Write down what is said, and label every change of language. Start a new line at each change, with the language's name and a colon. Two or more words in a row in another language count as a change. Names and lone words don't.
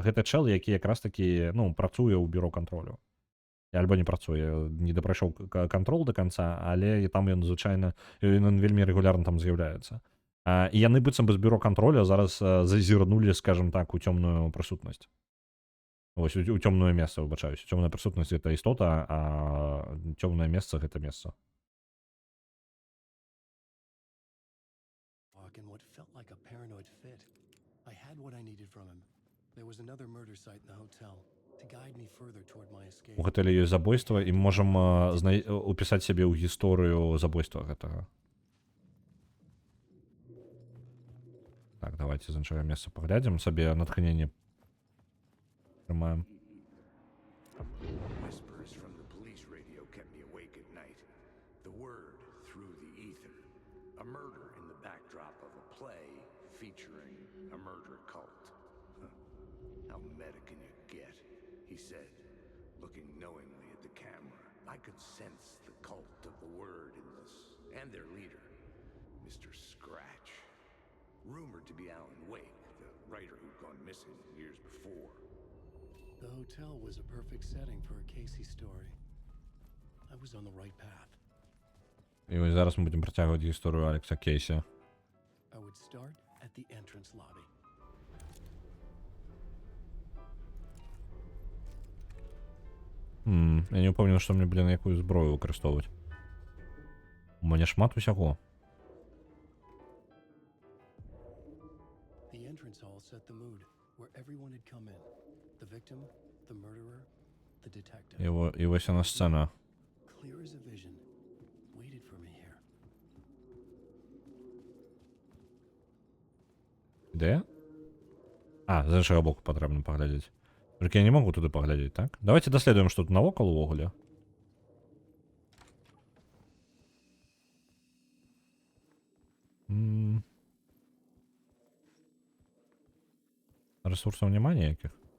Belarusian: Гэта чэл, які якраз такі, ну, працуе ў бюро кантролю. Альбо не працуе, не дапрайшоў кантрол да канца, але і там ён, звычайна, ён вельмі рэгулярна там з'яўляецца. І яны быццам бы з бюро кантроля зараз зазірнулі, скажем так, у цёмную прысутнасць. Вось, у цёмнае месца, выбачаюсь. Цёмная прысутнасць — гэта істота, а цёмнае месца — гэта месца.
English: In what felt like a paranoid fit. I had what I needed from him. There was another murder site in the hotel to guide me further toward my escape.
Belarusian: У гатэлі ёсць забойства, і можам упісаць сябе ў гісторыю забойства гэтага. Так, давайте з іншага месца паглядзім, сабе натхненне трымаем.
English: Whispers from the police radio kept me awake at night. The word through the ether. A murder in the backdrop of a play featuring a murder cult. How meta can you get? He said, looking knowingly at the camera. I could sense the cult of the word in this, and their leader, Mr. Scratch. Rumored to be Alan Wake, the writer who'd gone missing years before. The hotel was a perfect setting for a Casey story. I was on the right path.
Belarusian: І ось зараз ми будемо працягваць гісторыю Алекса Кейсі.
English: I would start at the entrance lobby.
Belarusian: Я не ўпэўнены, што мне, блін, якую зброю выкарыстоўваць. У мяне шмат усяго.
English: The entrance hall set the mood, where everyone had come in. The victim, the murderer, the detective.
Belarusian: І ось яна сцена.
English: Clear as a vision. Waited for me here.
Ukrainian: Де?
Belarusian: З іншага боку патрэбна паглядзець. Толькі я не магу туды паглядзець, так? Давайте даследуем, што тут навокал увогуле. Ресурсаў няма ніякіх?